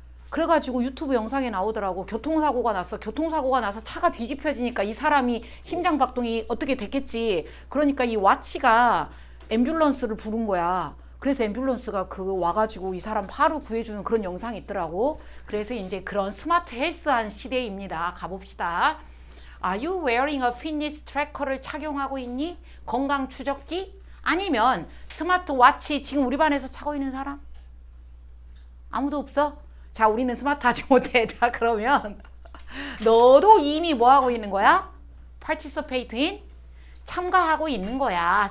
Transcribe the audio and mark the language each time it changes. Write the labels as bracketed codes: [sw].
[ko] 그래가지고 유튜브 영상에 나오더라고. 교통사고가 나서 차가 뒤집혀지니까 이 사람이 심장박동이 어떻게 됐겠지. 그러니까 이 와치가 앰뷸런스를 부른 거야. 그래서 앰뷸런스가 와가지고 이 사람 바로 구해주는 그런 영상이 있더라고. 그래서 이제 그런 스마트 헬스한 시대입니다. 가봅시다. [en] Are you wearing a fitness tracker를 [ko] 착용하고 있니? 건강 추적기? 아니면 스마트워치 지금 우리 반에서 차고 있는 사람? 아무도 없어? 자, 우리는 스마트하지 못해. 자, 그러면 너도 이미 뭐 하고 있는 거야? participate in? 참가하고 있는 거야.